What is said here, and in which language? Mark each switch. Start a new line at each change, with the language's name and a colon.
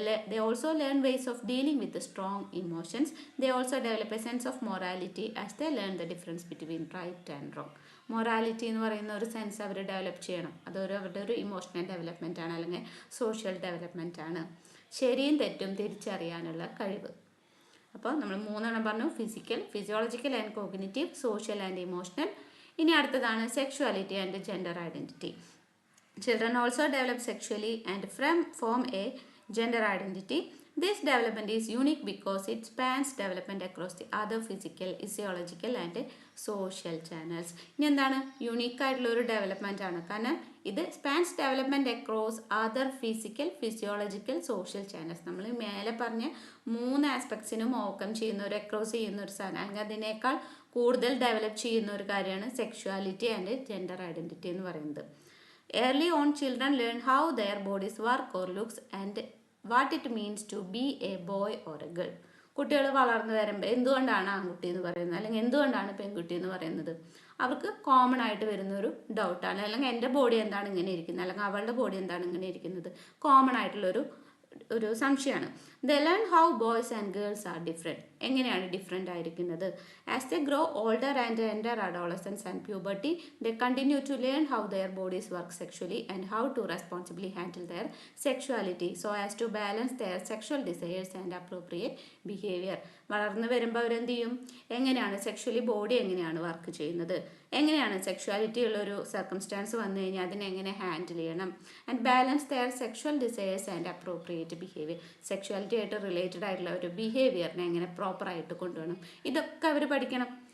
English: They also learn ways of dealing with the strong emotions. They also develop a sense of morality as they learn the difference between right and wrong.
Malayalam: Morality എന്ന് പറയുന്ന ഒരു sense അവർ develop ചെയ്യണം. അവരുടെ ഒരു emotional development ആണ് അല്ലെങ്കിൽ social development ആണ്. ശരിയും തെറ്റും തിരിച്ചറിയാനുള്ള കഴിവ്. അപ്പോൾ നമ്മൾ 3 പറഞ്ഞു,
English: Physiological and cognitive, social and emotional.
Malayalam: ഇനി അടുത്തതാണ് sexuality and gender identity.
English: Children also develop sexually and form a gender identity. This development is unique because it spans development across the other physical, physiological and social channels.
Malayalam: ഇനി എന്താണ്, unique ആയിട്ടുള്ള ഒരു development ആണ്. കാരണം ഇത്
English: Spans development across other physiological, social channels.
Malayalam: നമ്മൾ മേലെ പറഞ്ഞ 3 ആസ്പെക്ട്സിനും ഓവർകം ചെയ്യുന്ന ഒരു അക്രോസ് ചെയ്യുന്ന ഒരു സാധനം, അല്ലെങ്കിൽ അതിനേക്കാൾ കൂടുതൽ ഡെവലപ്പ് ചെയ്യുന്ന ഒരു കാര്യമാണ് സെക്ഷുവാലിറ്റി ആൻഡ് ജെൻഡർ ഐഡൻറ്റിറ്റി എന്ന് പറയുന്നത്.
English: Early on, children learn how their bodies work or looks and what it means to be a boy or a girl.
Malayalam: കുട്ടികൾ വളർന്നു വരുമ്പോൾ എന്തുകൊണ്ടാണ് ആൺകുട്ടി എന്ന് പറയുന്നത് അല്ലെങ്കിൽ എന്തുകൊണ്ടാണ് പെൺകുട്ടി എന്ന് പറയുന്നത് അവർക്ക് കോമൺ ആയിട്ട് വരുന്നൊരു ഡൗട്ടാണ്. അല്ലെങ്കിൽ എൻ്റെ ബോഡി എന്താണ് ഇങ്ങനെ ഇരിക്കുന്നത്, അല്ലെങ്കിൽ അവളുടെ ബോഡി എന്താണ് ഇങ്ങനെ ഇരിക്കുന്നത്, കോമൺ ആയിട്ടുള്ളൊരു സംശയമാണ്.
English: They learn how boys and girls are different.
Malayalam: എങ്ങനെയാണ് ഡിഫറെൻ്റ് ആയിരിക്കുന്നത്.
English: As they grow older and enter adolescence and puberty, they continue to learn how their bodies work sexually and how to responsibly handle their sexuality so as to balance their sexual desires and appropriate behavior.
Malayalam: വളർന്നു വരുമ്പോൾ അവരെന്ത് ചെയ്യും, എങ്ങനെയാണ് sexually body എങ്ങനെയാണ് work ചെയ്യുന്നത്, എങ്ങനെയാണ് sexuality ഉള്ളൊരു circumstances വന്നു കഴിഞ്ഞാൽ അതിനെങ്ങനെ ഹാൻഡിൽ ചെയ്യണം,
English: And balance their sexual desires and appropriate behaviour.
Malayalam: Sexuality ആയിട്ട് റിലേറ്റഡ് ആയിട്ടുള്ള ഒരു ബിഹേവിയറിനെ എങ്ങനെ പ്രോപ്പറായിട്ട് കൊണ്ടുപോകണം, ഇതൊക്കെ അവർ പഠിക്കണം.